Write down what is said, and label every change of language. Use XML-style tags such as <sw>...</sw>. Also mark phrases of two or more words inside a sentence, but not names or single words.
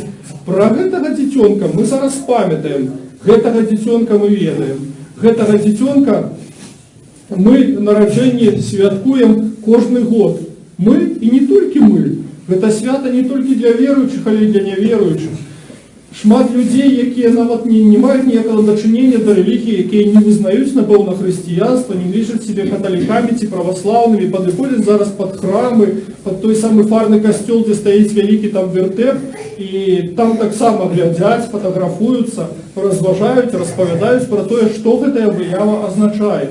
<be>Пра гэтага дзіцёнка мы зараз памятаем, гэтага дзіцёнка мы ведаем. Гэтага дзіцёнка мы нараджэнне святкуем кожны год. Мы і не толькі мы. Гэта свята не толькі для веруючых, але і для няверуючых. Шмат людей, якія нават не мають ніякого дачынення да рэлігіі, якія не вызнаюць, напэўна, хрысціянства, не лічаць себе каталікамі ці праваслаўнымі, падыходзяць зараз пад храмы, пад той самы фарны касцёл, дзе стаіць вялікі там вертеп, і там таксама глядзяць, фатаграфуюцца, разважаюць, распавядаюць пра тое, што гэтая выява азначае.</be>